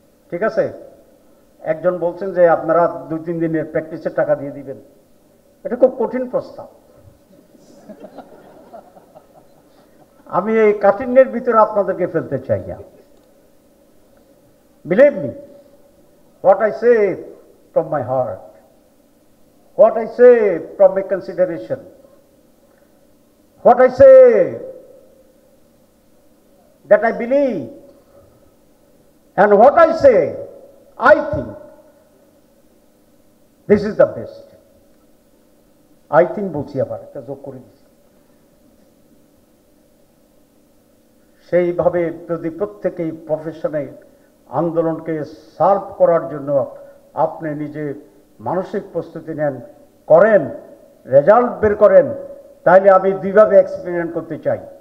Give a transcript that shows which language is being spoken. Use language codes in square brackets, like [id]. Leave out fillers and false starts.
[bn] ঠিক আছে? একজন বলছেন যে আপনারা 2-3 দিনের প্র্যাকটিসের টাকা দিয়ে দিবেন। এটা খুব কঠিন প্রস্তাব। আমি এই কাঠিন্যের ভিতরে আপনাদেরকে ফেলতে চাই না। [en] Believe me, what I say from my heart, what I say from my consideration, what I say that I believe, and what I say, I think this is the best. I think [bn] বলছি, আবার একটা যোগ করে দিচ্ছি। সেইভাবে যদি প্রত্যেকেই প্রফেশনে আন্দোলনকে সার্ভ করার জন্য আপনি নিজে মানসিক প্রস্তুতি নেন, করেন, রেজাল্ট বের করেন, তাহলে আমি দুইভাবে এক্সপেরিমেন্ট করতে চাই।